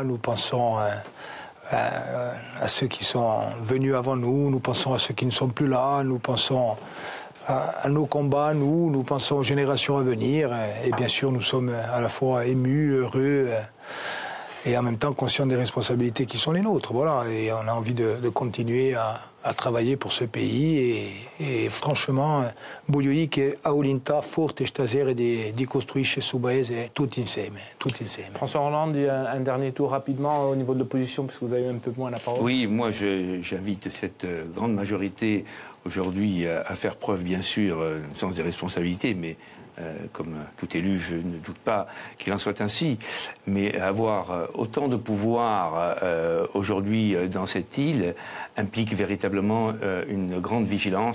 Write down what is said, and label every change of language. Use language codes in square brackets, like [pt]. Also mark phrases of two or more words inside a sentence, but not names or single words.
[fr] Nous pensons à ceux qui sont venus avant nous pensons à ceux qui ne sont plus là, nous pensons à nos combats, nous pensons aux générations à venir. Et bien sûr, nous sommes à la fois émus, heureux et en même temps conscients des responsabilités qui sont les nôtres. Voilà, et on a envie de continuer à travailler pour ce pays. Et franchement, [co] voglio che Aulinta forte stasera di costruire ce paese tutti insieme. [fr] François Hollande, un dernier tour rapidement au niveau de l'opposition, puisque vous avez un peu moins la parole. Oui, moi j'invite cette grande majorité aujourd'hui à faire preuve, bien sûr, sans des responsabilités, mais comme tout élu, je ne doute pas qu'il en soit ainsi, mais avoir autant de pouvoir aujourd'hui dans cette île implique véritablement une grande vigilance.